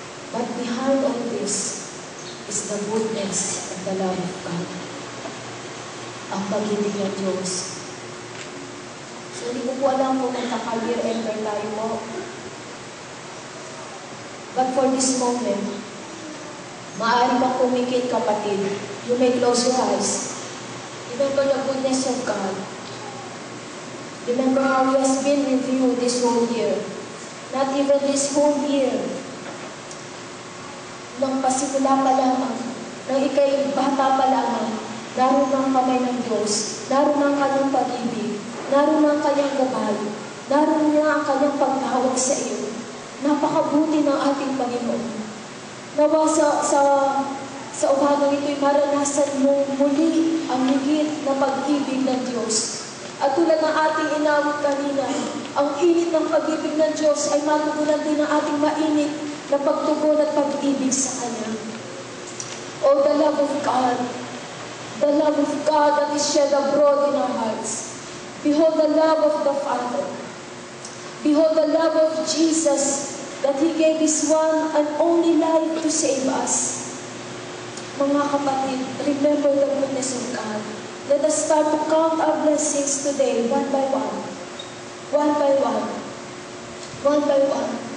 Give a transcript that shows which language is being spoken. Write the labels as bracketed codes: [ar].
[en] But behind all this is the goodness and the love of God. [tl] Ang pag-ibig ng Diyos. So, hindi ko po alam kung magkaka-year enter tayo mo. [en] But for this moment, [tl] maaari kang pumikit, kapatid. [en] You may close your eyes. Remember the goodness of God. Remember how He has been with you this whole year. Not even this whole year. [tl] Nang pasimula pa lamang, nang ikay bata pa lamang, naroon ang kamay ng Diyos, naroon ang kanyang pag-ibig, naroon ang kanyang gabay, naroon niya ang kanyang pagtawag sa iyo. Napakabuti ng ating Panginoon. Nawa sa umagang ito'y maranasan mo muli ang higit na pag-ibig ng Diyos. At tulad ng ating inawit kanina, ang init ng pag-ibig ng Diyos ay matugunan din ng ating mainit na pagtugon at pag-ibig sa Kanya. [en] Oh, the love of God. The love of God that is shed abroad in our hearts. Behold the love of the Father. Behold the love of Jesus that He gave His one and only life to save us. [tl] Mga kapatid, [en] remember the goodness of God. Let us start to count our blessings today, one by one. One by one. One by one.